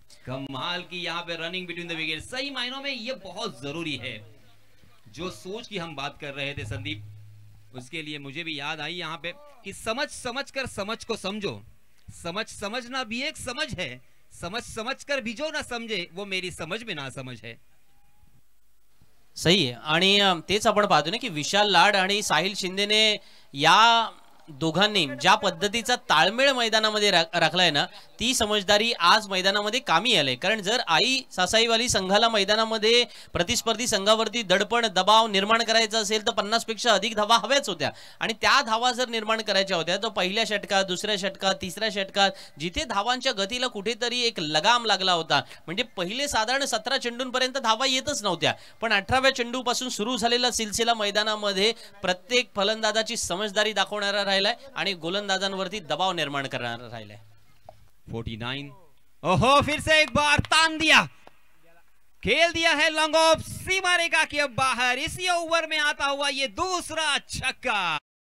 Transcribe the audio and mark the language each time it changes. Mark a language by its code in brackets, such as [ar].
[hi] कमाल की यहाँ पे रनिंग बिटवीन द विकेट, सही मायनों में ये बहुत जरूरी है। जो सोच की हम बात कर रहे थे संदीप, उसके लिए मुझे भी याद आई यहाँ पे कि समझ समझ कर समझ को समझो। समझना भी एक समझ है, समझ कर भी जो ना समझे वो मेरी समझ में ना समझ है। [mr] सही आहे। आणि तेच आपण पाहतो ना की विशाल लाड आणि साहिल शिंदेने या दोघांनी ज्या पद्धतीचा ताळमेळ मैदानामध्ये राखलाय ना, ती समजदारी आज मैदानामध्ये कामी आले। कारण जर आई सासाईवाली संघाला मैदानामध्ये प्रतिस्पर्धी संघावरती दडपण दबाव निर्माण करायचा असेल तर 50 पेक्षा अधिक धावा हव्याच होत्या, आणि त्या धावा जर निर्माण करायच्या होत्या तर पहिल्या षटकात, दुसऱ्या षटकात, तिसऱ्या षटकात जिथे धावांच्या गतीला कुठेतरी एक लगाम लागला होता, म्हणजे पहिले साधारण 17 चेंडूंपर्यंत धावा येतच नव्हत्या, पण 18व्या चेंडूपासून सुरू झालेला सिलसिला मैदानामध्ये प्रत्येक फलंदाजाची समजदारी दाखवणारा राहिलाय आणि गोलंदाजांवरती दबाव निर्माण करणारा राहिलाय। [hi] 49, ओहो, फिर से एक बार तान दिया, खेल दिया है लॉन्ग ऑफ, सीमा रेखा के बाहर। इसी ओवर में आता हुआ ये दूसरा छक्का।